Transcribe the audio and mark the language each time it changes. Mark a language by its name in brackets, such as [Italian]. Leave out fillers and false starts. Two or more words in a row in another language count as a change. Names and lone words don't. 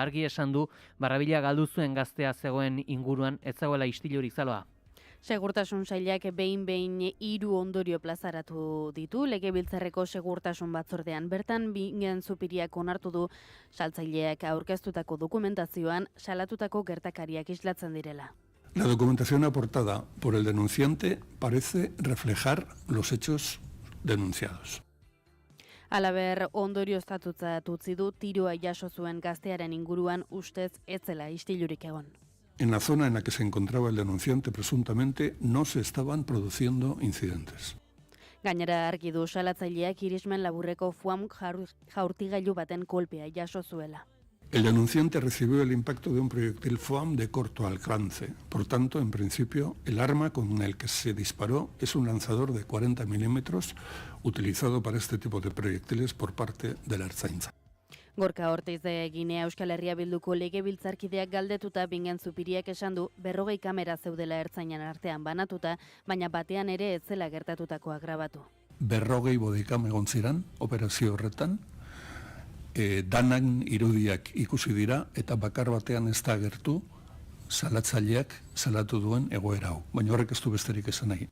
[Basque] Argi esan du, barrabila galdu zuen gaztea zegoen inguruan ez zegoela istilurik zaloa. Segurtasun sailak behin 3 ondorio plazaratu ditu Legebiltzarreko segurtasun batzordean. Bertan Bingen Zupiriak onartu du saltzaileak aurkeztutako dokumentazioan salatutako gertakariak islatzen direla. [Spanish] La documentación aportada por el denunciante parece reflejar los hechos denunciados. [Basque] Halaber, ondorioztatutzat utzi du tiroa jaso zuen gaztearen inguruan ustez ez zela istilurik egon. [Spanish] En la zona en la que se encontraba el denunciante presuntamente no se estaban produciendo incidentes. [Basque] Gainera argi du salatzaileak irismen laburreko foam jaurtigailu baten kolpea jaso zuela. [Spanish] El denunciante recibió el impacto de un proyectil FOAM de corto alcance. Por tanto, en principio, el arma con el que se disparó es un lanzador de 40 milímetros utilizado para este tipo de proyectiles por parte de la Ertzaintza. [Basque] Gorka Ortiz de Ginea Euskal Herria Bilduko legebiltzarkideak galdetuta Bingen Zupiriak esan du 40 kamera zeudela ertzainan artean banatuta, baina batean ere ez zela gertatutakoa grabatu. 40 bodikam egon ziren operazio horretan, danan irudiak ikusi dira eta bakar batean ez da agertu salatzaileak salatu duen egoera hau, baina horrek ez du besterik esan nahi.